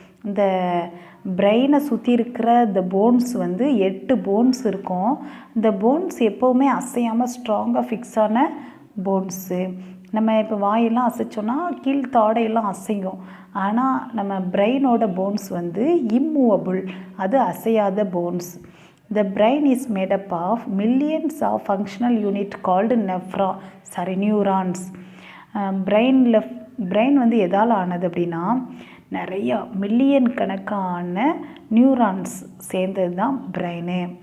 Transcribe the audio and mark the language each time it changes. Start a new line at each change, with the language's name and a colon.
Tamil: இந்த பிரெயினை சுற்றி இருக்கிற இந்த போன்ஸ் 8 போன்ஸ் இருக்கும். இந்த போன்ஸ் எப்போவுமே அசையாமல் ஸ்ட்ராங்காக ஃபிக்ஸான போன்ஸு. நம்ம இப்போ வாயெல்லாம் அசைச்சோன்னா கீழ்த்தாடையெல்லாம் அசையும். ஆனால் நம்ம பிரெயினோட போன்ஸ் இம்மூவபிள், அது அசையாத bones.
English: The brain is made up of millions of functional units called neurons.
Tamil: Brain எதால் ஆனது அப்படின்னா நிறையா மில்லியன் கணக்கான நியூரான்ஸ் சேர்ந்தது தான் பிரெயினு.